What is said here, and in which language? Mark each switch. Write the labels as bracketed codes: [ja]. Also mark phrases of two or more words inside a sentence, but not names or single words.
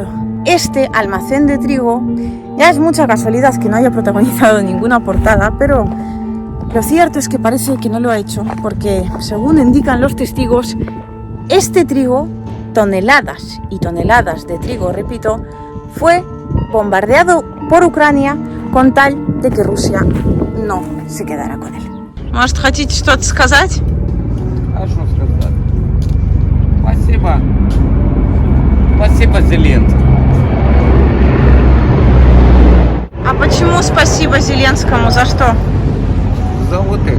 [ru] Este almacén de trigo, ya es mucha casualidad que no haya protagonizado ninguna portada, pero lo cierto es que parece que no lo ha hecho, porque según indican los testigos, este trigo, toneladas y toneladas de trigo, repito, fue bombardeado por Ucrania con tal de que Rusia no se quedara con él. Может, хотите что-то сказать? А что сказать? Спасибо. Спасибо Зеленскому. А почему спасибо Зеленскому? За что? За вот это.